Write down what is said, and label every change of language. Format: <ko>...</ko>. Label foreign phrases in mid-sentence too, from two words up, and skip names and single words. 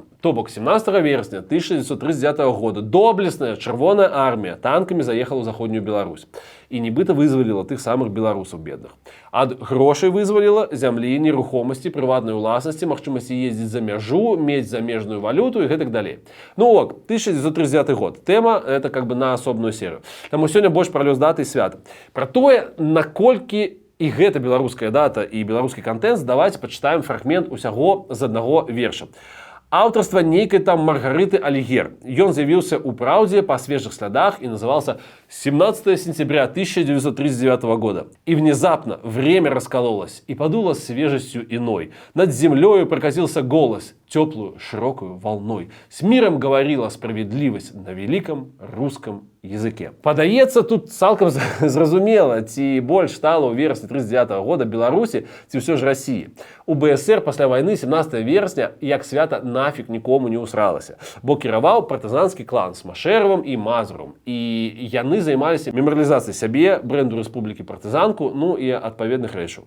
<be>То бок 17 верасня 1939 года доблесная чырвоная армія танкамі заехала ў заходнюю Беларусь. І нібыта вызваліла тых самых беларусаў бедных. Ад грошай вызваліла зямлі, нерухомасці, прыватнай уласнасці, магчымасці ездзіць за мяжу, мець замежную валюту і гэтак далей. Ну ок, 1939 год. Тэма это как бы на асобную серыю. Таму сёння больш пра лёс даты і свята. Пра тое, наколькі і гэта беларуская дата і беларускі контент, давайте пачытаем фрагмент усяго з аднаго верша. Аўтарства нейкай там Маргарыты Алігер. Ён з'явіўся ў праўдзе па свежых слядах і</be> <ru>назывался 17 сентября 1939 года. И внезапно время раскололось и подуло свежестью иной. Над землею прокатился голос, теплую, широкую волной. С миром говорила справедливость на великом русском языке.</ru> <be>Падаецца тут цалкам зразумела, ці больш стала ў верасні 39 года Беларусі, ці ўсё ж Расіі. У БСР пасля вайны 17 верасня як свята нафиг нікому не усралася, бо кіраваў партызанскі клан з Машэравым і Мазурам, і яны займаліся мемарыялізацыяй сябе, бренду рэспублікі партызанку, ну і адпаведных рэчаў.</be>